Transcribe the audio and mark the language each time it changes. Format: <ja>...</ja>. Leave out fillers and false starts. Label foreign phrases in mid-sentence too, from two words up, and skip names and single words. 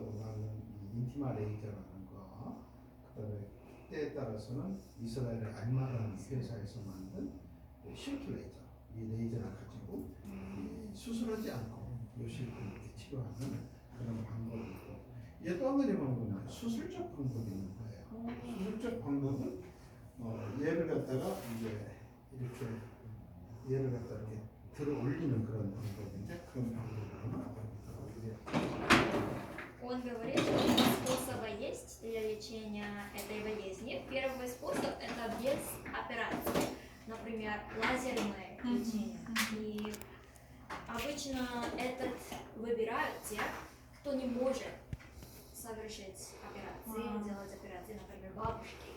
<ko>이 인티마 레이저라는 거, 그다음에 때에 따라서는 이스라엘의 알마라는 회사에서 만든 실트 레이저, 이 레이저를 가지고 수술하지 않고 요실을 이렇게 치료하는 그런 방법이 있고, 이게 또 한 가지 방법은 수술적 방법이 있는 거예요. 수술적 방법은 얘를 갖다가 이제 이렇게 얘를 갖다 이렇게 들어 올리는 그런 방법인데, 그런 방법으로는</ko> <ru>Он говорит, что два способа есть для лечения этой болезни. Первый способ это без операции, например, лазерное лечение. И обычно этот выбирают те, кто не может совершить операции, делать операции, например, бабушки.</ru>